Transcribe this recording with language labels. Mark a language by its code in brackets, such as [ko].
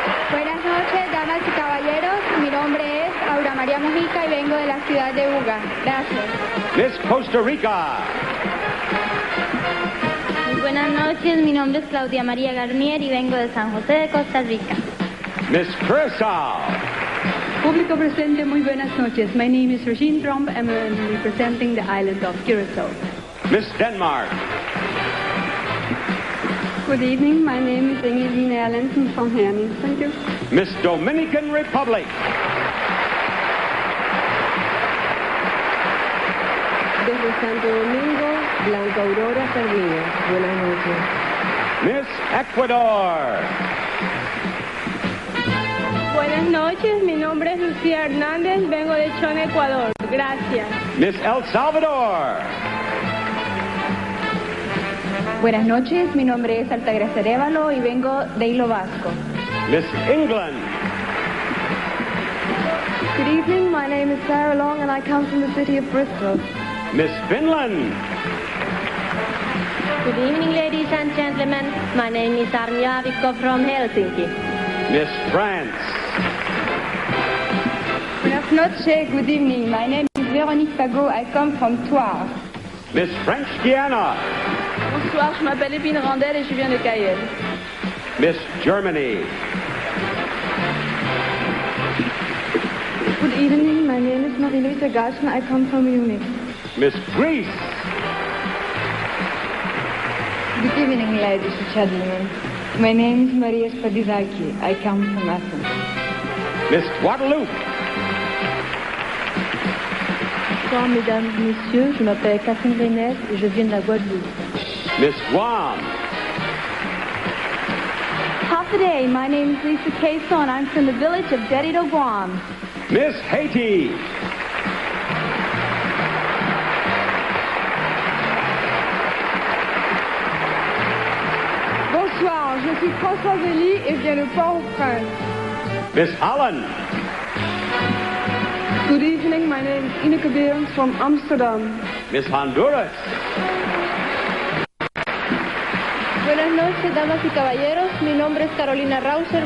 [es] Buenas noches, damas y caballeros. Mi nombre es Aura María Mujica y vengo de la ciudad de Buga. Gracias. [en] Miss Costa Rica. [es] Muy buenas noches, mi nombre es Claudia María Garnier y vengo de San José de Costa Rica. [en] Miss Curacao. [es] Público presente, muy buenas noches. [en] My name is Regine Tromp and I'm representing the island of Curacao. Miss Denmark. Good evening. My name is Engeline Erlandsen from Herning. Thank you. Miss Dominican Republic. [es] Desde Santo Domingo, Blanca Aurora Sardinia. Buenas noches. [en] Miss Ecuador. [es] Buenas noches, mi nombre es Lucía Hernández, vengo de Chón, Ecuador. Gracias. [en] Miss El Salvador. [es] Buenas noches, mi nombre es Altagracia Arévalo y vengo de Hilo Vasco. [en] Miss England. Good evening, my name is Sarah Long and I come from the city of Bristol. Miss Finland. Good evening, ladies and gentlemen. My name is Armia Avikko from Helsinki. Miss France. [es] Buenas noches, [en] good evening. My name is Véronique Pagot. I come from Thouars. Miss French Guiana. [fr] Bonsoir, je m'appelle Épine Randel et je viens de Cayenne. [en] Miss Germany. Good evening, my name is Marie-Louise Garson. I come from Munich. Miss Greece. Good evening, ladies and gentlemen. My name is Maria Spadizaki. I come from Athens. Miss Guadeloupe. [fr] Bonsoir, mesdames et messieurs. Je m'appelle Catherine Reynès et je viens de la Guadeloupe. [en] Miss Guam. Today, my name is Lisa Queso, and I'm from the village of Dedido, Guam. Miss Haiti. [fr] Bonsoir, je suis François Zélie et je viens de Port-au-Prince. [en] Miss Holland. Good evening, my name is Ineke Behrens from Amsterdam. Miss Honduras. [es] Buenas noches, damas y caballeros. Mi nombre es Carolina Rauser.